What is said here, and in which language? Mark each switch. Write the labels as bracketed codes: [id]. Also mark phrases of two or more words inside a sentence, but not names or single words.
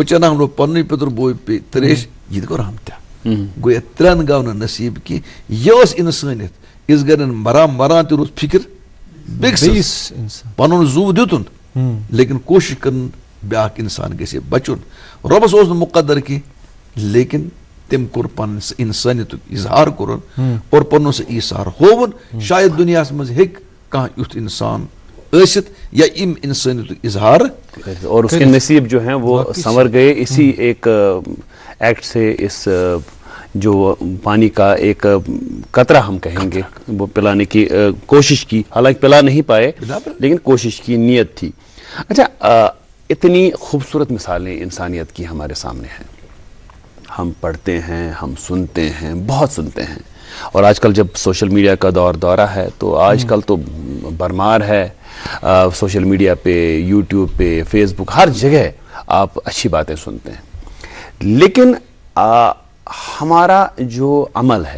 [ks] چَناونو پنٛنُے پِتُر بوے پیٚیہِ ترٛیش یہِ تہِ گوٚو رحمتہِ حق گوٚو یَتھ ترٛٮ۪ن گوٚو نہٕ نصیٖب کینٛہہ یہِ ٲس اِنسٲنیت یِژھ گرٮ۪ن مران تہِ روٗز فِکِر بیٚکِس پنُن زُو دِتُن لیکن کوٗشِش کٔرٕن بیٛاکھ اِنسان گژھِ ہے بچُن رۄبس اوس نہٕ مُقدر کینٛہہ لیکن تٔمۍ کوٚر پنٕنۍ سُہ اِنسٲنیتُک اِظہار کوٚرُن اور پنُن سُہ ایٖثار ہووُن شاید دُنیاہس منٛز ہیٚکہِ کانٛہہ یُتھ اِنسان ٲسِتھ یا اَمہِ اِنسٲنیتُک اظہار [ur] اور اس کے نصیب جو ہیں وہ سنور گئے اسی ایک ایکٹ سے اس جو پانی کا ایک قطرہ ہم کہیں گے وہ پلانے کی کوشش کی حالانکہ پلا نہیں پائے لیکن کوشش کی نیت تھی اچھا اتنی خوبصورت مثالیں انسانیت کی ہمارے سامنے ہیں ہم پڑھتے ہیں ہم سنتے ہیں بہت سنتے ہیں اور آج کل جب [en] social media [ur] کا دورہ ہے تو آج کل تو برمار ہے [en] social media [ur] پہ یوٹیوب پہ فیس بک ہر جگہ آپ اچھی باتیں سنتے ہیں لیکن ہمارا جو عمل ہے